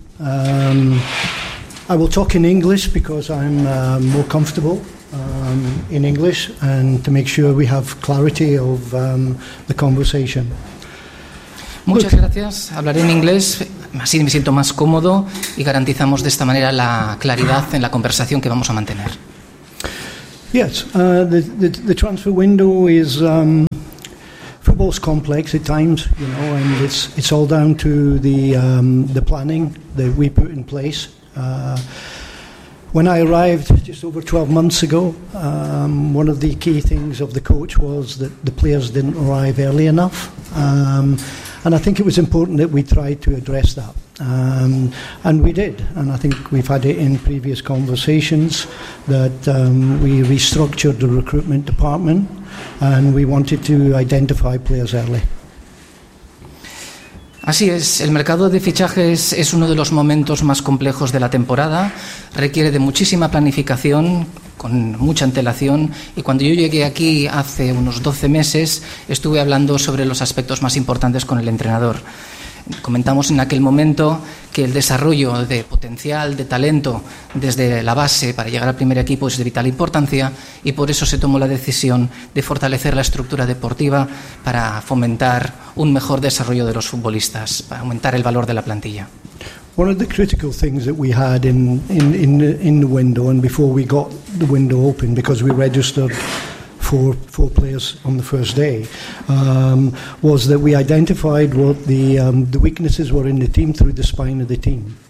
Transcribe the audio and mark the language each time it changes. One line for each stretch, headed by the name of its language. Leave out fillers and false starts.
English: I will talk in English because I'm more comfortable in English, and to make sure we have clarity of the conversation.
Spanish: Muchas gracias. Hablaré en inglés. Así me siento más cómodo y garantizamos de esta manera la claridad en la conversación que vamos a mantener.
English: Yes, the transfer window is course complex at times, you know, and it's all down to the planning that we put in place. When I arrived just over 12 months ago, one of the key things of the coach was that the players didn't arrive early enough. And I think it was important that we tried to address that. And we did. And I think we've had it in previous conversations that we restructured the recruitment department and we wanted to identify players early.
Spanish: Así es, el mercado de fichajes es uno de los momentos más complejos de la temporada, requiere de muchísima planificación, con mucha antelación, y cuando yo llegué aquí hace unos 12 meses, estuve hablando sobre los aspectos más importantes con el entrenador. Comentamos en aquel momento que el desarrollo de potencial, de talento, desde la base para llegar al primer equipo es de vital importancia y por eso se tomó la decisión de fortalecer la estructura deportiva para fomentar un mejor desarrollo de los futbolistas, para aumentar el valor de la plantilla.
English: One of the critical things that we had in the window and before we got the window open, because we registered four players on the first day, was that we identified what the weaknesses were in the team through the spine of the team.